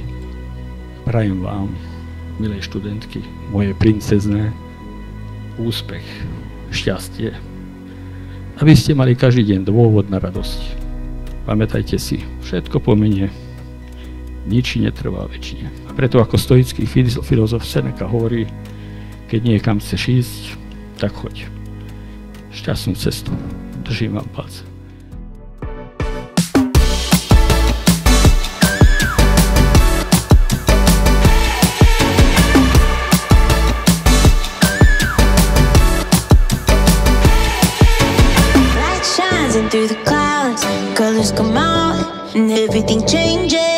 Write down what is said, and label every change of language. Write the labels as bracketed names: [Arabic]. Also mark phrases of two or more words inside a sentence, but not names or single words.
[Slovak] Prajem vám, milé študentky, moje princezné, úspech, šťastie, aby ste mali každý deň dôvod na radosť. Pamätajte si, všetko pomenie, nič netrvá večne. A preto ako stoický filozof Seneca hovorí, keď niekam chceš ísť, tak choď. Šťastnú cestu. Držím vám palce. [English] Light shines in through the clouds, colors come out, and everything changes.